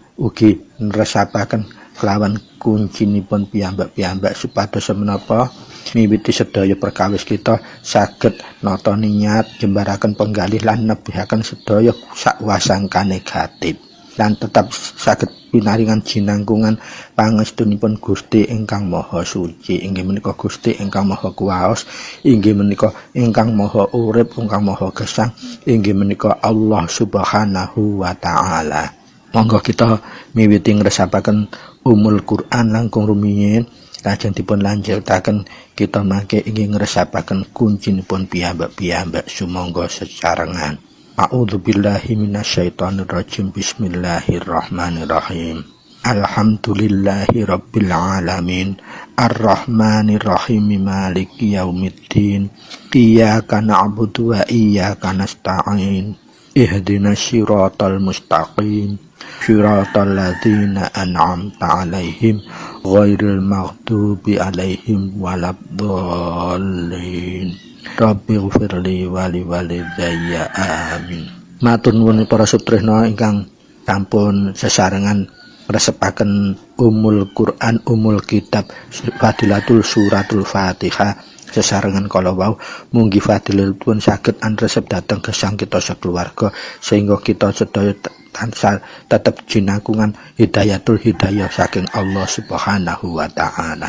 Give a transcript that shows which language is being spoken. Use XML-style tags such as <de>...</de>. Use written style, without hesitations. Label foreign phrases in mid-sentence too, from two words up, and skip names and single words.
<jv>ugi nresapaken kelawan kuncinipun piyambak-piyambak supados menapa miwiti sedaya perkawis kita saged nata niat jembaraken penggalih lan nebihaken sedaya sakwasangka negatif lan tetap saged pinaringan jinangkungan pangestunipun Gusti ingkang Maha Suci inggih menika Gusti ingkang Maha Kuwaos inggih menika ingkang Maha Urip ingkang Maha Gesang inggih menika Allah</jv> <ar>سبحانه وتعالى.</ar> <jv>Monggo kita miwiti ngresapaken umul Quran langkung rumiyin lajeng dipun lanjutaken kita mangke ingin ngresapaken kuncinipun piyambak-piyambak sumangga sesarengan.</jv> <ar>أعوذ بالله من الشيطان الرجيم بسم الله الرحمن الرحيم. الحمد لله رب العالمين. الرحمن الرحيم مالك يوم الدين. إياك نعبد وإياك نستعين. اهدنا الصراط المستقيم صراط الذين أنعمت عليهم غير المغضوب عليهم ولا الضالين. رب اغفر لي ولوالدي آمين.</ar> <jv>Matur nuwun para sutresna ingkang sampun sesarengan ngresepaken umul Quran umul kitab Fadilatul Suratul Fatihah sesarengan kala wau mugi fadilatipun saged andresep dhateng gesang kita sakeluarga sehingga kita sedaya tansah tetep jinangkungan</jv> <ar>هداية الهداية</ar> <jv>saking Allah</jv> <ar>سبحانه وتعالى.</ar>